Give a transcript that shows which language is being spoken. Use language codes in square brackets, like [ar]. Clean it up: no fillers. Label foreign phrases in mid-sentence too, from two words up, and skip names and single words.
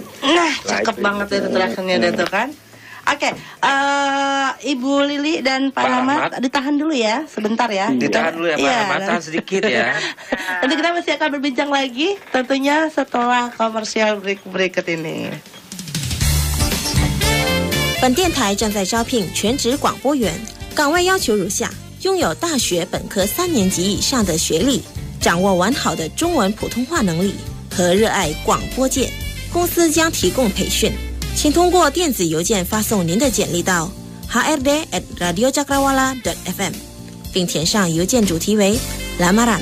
[id] Nah cakep banget itu terakhirnya itu kan. Oke, Ibu Lili dan Pak Rahmat ditahan dulu ya, sebentar ya. Ditahan dulu ya Pak Rahmat, tahan sedikit ya. Nanti kita masih akan berbincang lagi, tentunya setelah komersial berikut ini. [zh] 本电台正在招聘全职广播员，岗位要求如下：拥有大学本科3年级以上的学历，掌握完好的中文普通话能力和热爱广播界。公司将提供培训，请通过电子邮件发送您的简历到 hrd@radiocakrawala.fm， 并填上邮件主题为 lamaran。